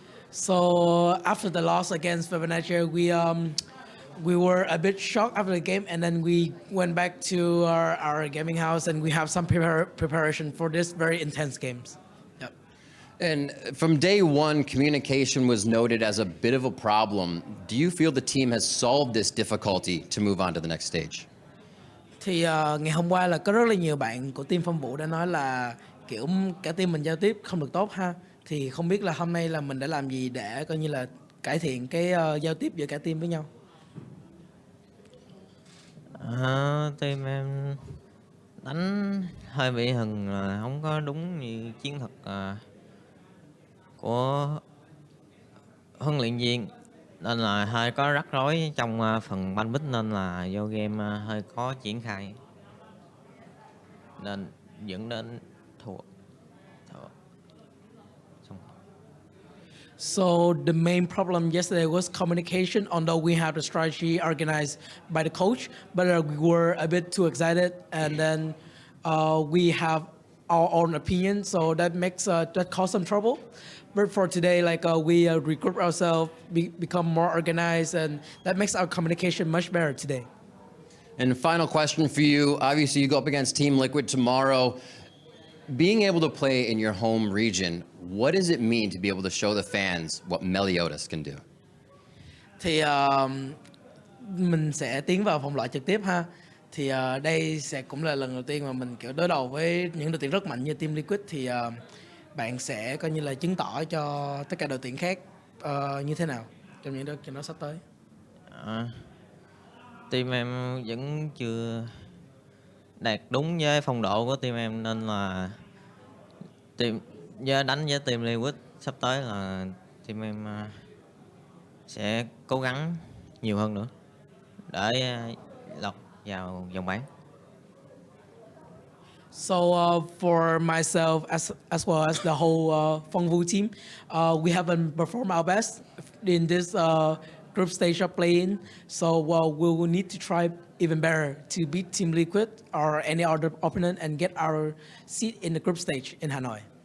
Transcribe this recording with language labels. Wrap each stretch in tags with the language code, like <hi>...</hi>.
<en>So after the loss against Fenerbahçe, we were a bit shocked after the game, and then we went back to our gaming house, and we have some preparation for this very intense games. Yep. And from day one, communication was noted as a bit of a problem. Do you feel the team has solved this difficulty to move on to the next stage?</en> <vi>Thì ngày hôm qua là có rất là nhiều bạn của team Phong Vũ đã nói là kiểu cả team mình giao tiếp không được tốt ha. Thì không biết là hôm nay là mình đã làm gì để coi như là cải thiện cái giao tiếp giữa cả team với nhau. Team em đánh hơi bị hừng, không có đúng như chiến thuật của huấn luyện viên, nên là hơi có rắc rối trong phần banh bích, nên là vô game hơi khó triển khai, nên dẫn đến thua.</vi> <en>So the main problem yesterday was communication, although we had the strategy organized by the coach, but we were a bit too excited, and then we have our own opinion, so that caused some trouble. But for today, we regroup ourselves, become more organized, and that makes our communication much better today. And final question for you. Obviously, you go up against Team Liquid tomorrow. Being able to play in your home region, what does it mean to be able to show the fans what Meliodas can do?</en> <vi>Thì mình sẽ tiến vào vòng loại trực tiếp ha. Thì đây sẽ cũng là lần đầu tiên mà mình kiểu đối đầu với những đội tuyển rất mạnh như Team Liquid, thì bạn sẽ coi như là chứng tỏ cho tất cả đội tuyển khác như thế nào trong những trận đấu sắp tới. Team em vẫn chưa đạt đúng với phong độ của team em, nên là đánh với team Liquid sắp tới là team em sẽ cố gắng nhiều hơn nữa để lọt vào vòng bán.</vi> <en>So for myself as well as the whole Phong Vu team, we haven't performed our best in this group stage of playing. So we will need to try even better to beat Team Liquid or any other opponent and get our seat in the group stage in Hanoi.</en>